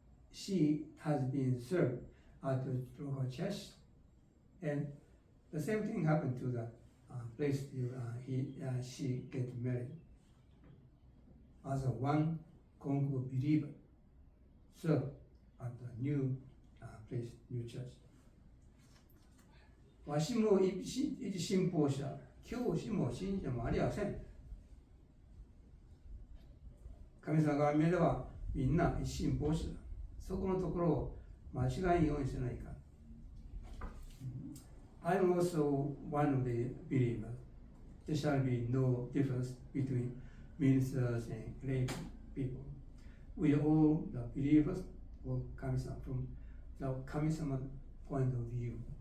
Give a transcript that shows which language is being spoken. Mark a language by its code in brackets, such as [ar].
[en] She has been served at the local church, and the same thing happened to the place she get married. As a one Konko believer, served at the new place, new church. [ja] わしも一信奉者、教師も信者もありません。神様が見ればみんな一信奉者だ。そこのところを間違いようにしないか。 [en] I'm also one of the believers. There shall be no difference between ministers and lay people. We are all the believers of Kami-sama from the Kami-sama point of view.